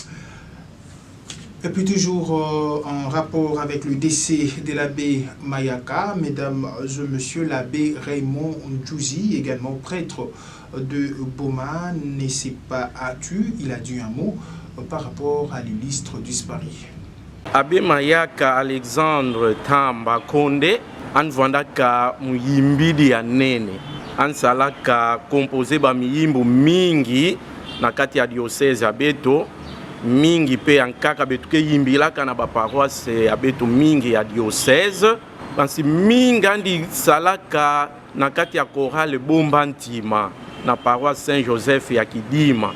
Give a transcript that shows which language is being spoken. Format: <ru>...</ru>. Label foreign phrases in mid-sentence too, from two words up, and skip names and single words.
<fr>Et puis toujours en rapport avec le décès de l'abbé Mayaka, mesdames et messieurs, l'abbé Raymond Ndjouzi, également prêtre de Boma, ne s'est pas hâtu. Il a dit un mot par rapport à l'illustre disparu. Abbé Mayaka Alexandre Tamba Condé,</fr> <kg>anvandaka muyimbidi ya nene, ansalaka composé ba miyimbu mingi na kati ya diocèse ya Beto, mingi pe ankaka betu ke yimbilaka na ba paroisse ya Beto mingi ya diocèse, bansi mingi andi salaka na kati ya chorale Bombantima na paroisse Saint-Joseph ya Kidima.</kg>